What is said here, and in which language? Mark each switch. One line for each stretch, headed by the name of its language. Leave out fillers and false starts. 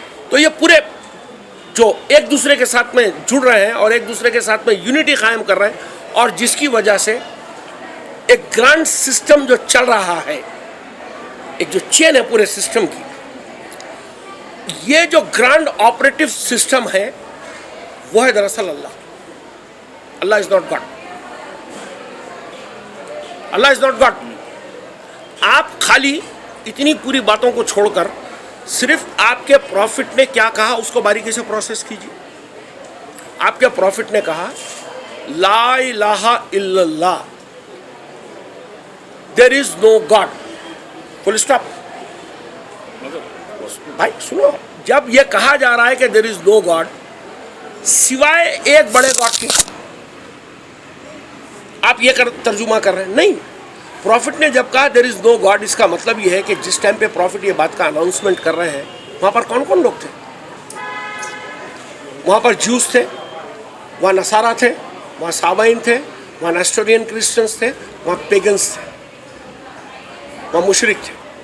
Urdu: تو یہ پورے جو ایک دوسرے کے ساتھ میں جڑ رہے ہیں اور ایک دوسرے کے ساتھ میں یونٹی قائم کر رہے ہیں, اور جس کی وجہ سے ایک گرانڈ سسٹم جو چل رہا ہے, ایک جو چین ہے پورے سسٹم کی, یہ جو گرانڈ آپریٹو سسٹم ہے وہ ہے دراصل اللہ.
English: Allah is not God. Allah is not God.
Urdu: آپ خالی اتنی پوری باتوں کو چھوڑ کر صرف آپ کے پروفٹ نے کیا کہا اس کو باریکی سے پروسیس کیجیے. آپ کے پروفٹ نے کہا
Arabic: لا الہ الا اللہ,
English: there is no God, full stop.
Urdu: بھائی سنو, جب یہ کہا جا رہا ہے کہ
English: there is no God
Urdu: سوائے ایک بڑے گاڈ کے, آپ یہ ترجمہ کر رہے ہیں. نہیں, پروفٹ نے جب کہا
English: there is no God,
Urdu: اس کا مطلب یہ ہے کہ جس ٹائم پہ پروفٹ یہ بات کا اناؤنسمنٹ کر رہے ہیں وہاں پر کون کون لوگ تھے؟ وہاں پر جوز تھے, وہاں نصارہ تھے, وہاں سابائن تھے, وہاں نیسٹورین کرسچنس تھے, وہاں پیگنس تھے, وہاں مشرک تھے.